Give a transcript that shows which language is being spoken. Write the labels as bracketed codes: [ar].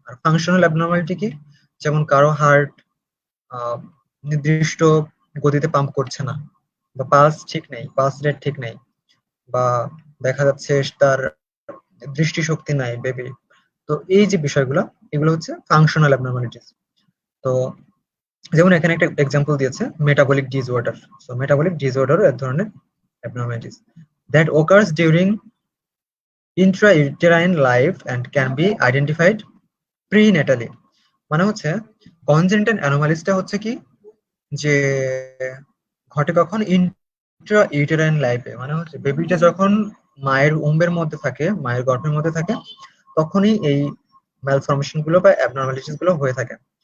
[bn] আর functional abnormality কি? যেমন কারো হার্ট নির্দিষ্ট গতিতে পাম্প করছে না, বা পালস ঠিক নেই, পালস রেট ঠিক নেই, বা দেখা যাচ্ছে তার দৃষ্টিশক্তি নাই বেবি। তো এই যে বিষয়গুলো, এগুলো হচ্ছে ফাংশনাল অ্যাবনর্মালিটিস। তো যেমন এখানে একটা এক্সাম্পল দিয়েছে metabolic disorder. [en] so metabolic disorder [bn] এক ধরনের [en] abnormalities that occurs during intrauterine life and can be identified prenatally। [bn] মানে হচ্ছে কনজেনিটাল অ্যানোমালিসটা হচ্ছে কি, যে ঘটে কখন ইন্ট্রা ইউটেরাইন লাইফে, মানে হচ্ছে বেবিটা যখন মায়ের উম্বের মধ্যে থাকে, মায়ের গর্ভের মধ্যে থাকে, তখনই এই ম্যালফরমেশন গুলো বা অ্যাবনর্মালিটিস গুলো হয়ে থাকে।